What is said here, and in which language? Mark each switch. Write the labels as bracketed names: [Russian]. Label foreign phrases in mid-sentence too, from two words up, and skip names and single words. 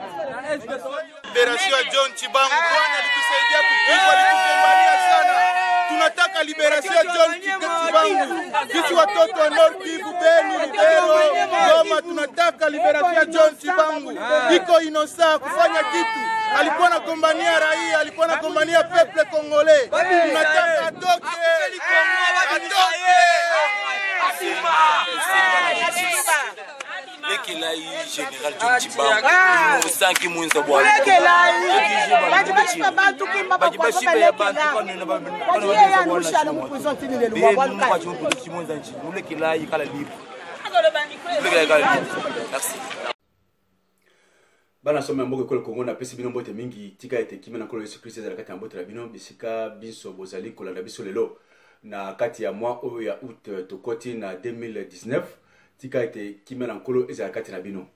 [French] Libération de John Tibango, [Swahili] kwa alitusaidia kukumbania sana. tunataka liberation ya John Chibangu. Sisi watoto wa Nord Kivu, Beni, Lubero, Goma, tunataka liberation ya John Chibangu. Iko inosa kufanya kitu. Alikuwa anagombania raia, alikuwa anagombania [French] peuple congolais. [Swahili] Tunataka atoke. [Lingala] Lekelai Général John Chibangu Sanki Mwinza bwana bana somme mboka ekolo Congo na pesi bino mbote mingi tika ete kimena kolo Yesu Kristo ezala kati ya mbote na bino bisika biso bozali kolanda biso lelo na kati ya mois oyo ya août tokoti na 2019 tika ete kimena nkolo ezala kati na bino.